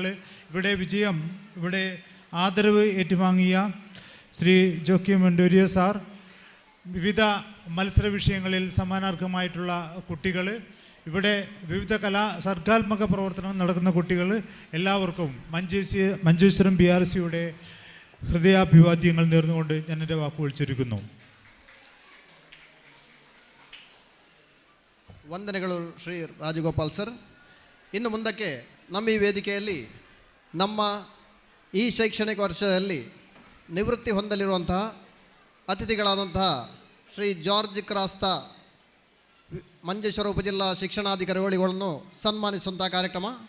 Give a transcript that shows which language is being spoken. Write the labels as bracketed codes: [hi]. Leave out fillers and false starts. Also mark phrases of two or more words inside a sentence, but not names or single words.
[ml] ഇവിടെ ആദരവ് ഏറ്റുവാങ്ങിയ ശ്രീ ജോക്കി മണ്ടൂരിയ സാർ, വിവിധ മത്സര വിഷയങ്ങളിൽ സമ്മാനാർഹമായിട്ടുള്ള കുട്ടികൾ, ഇവിടെ വിവിധ സർഗാത്മക പ്രവർത്തനം നടക്കുന്ന കുട്ടികൾ, എല്ലാവർക്കും മഞ്ചേശ്വരം BRCയുടെ ഹൃദയാഭിവാദ്യങ്ങൾ നേർന്നുകൊണ്ട് ഞാൻ എൻ്റെ വാക്കുകൾ ചുരുക്കുന്നു. [kn] ವಂದನೆಗಳು ಶ್ರೀ ರಾಜಗೋಪಾಲ್ ಸರ್. ಇನ್ನು ಮುಂದಕ್ಕೆ ನಮ್ಮ ಈ ವೇದಿಕೆಯಲ್ಲಿ ನಮ್ಮ ಈ ಶೈಕ್ಷಣಿಕ ವರ್ಷದಲ್ಲಿ ನಿವೃತ್ತಿ ಹೊಂದಲಿರುವಂತಹ ಅತಿಥಿಗಳಾದಂತಹ ಶ್ರೀ ಜಾರ್ಜ್ ಕ್ರಾಸ್ತಾ ಮಂಜೇಶ್ವರ ಉಪಜಿಲ್ಲಾ ಶಿಕ್ಷಣಾಧಿಕಾರಿಗಳನ್ನು ಸನ್ಮಾನಿಸುವಂತಹ ಕಾರ್ಯಕ್ರಮ.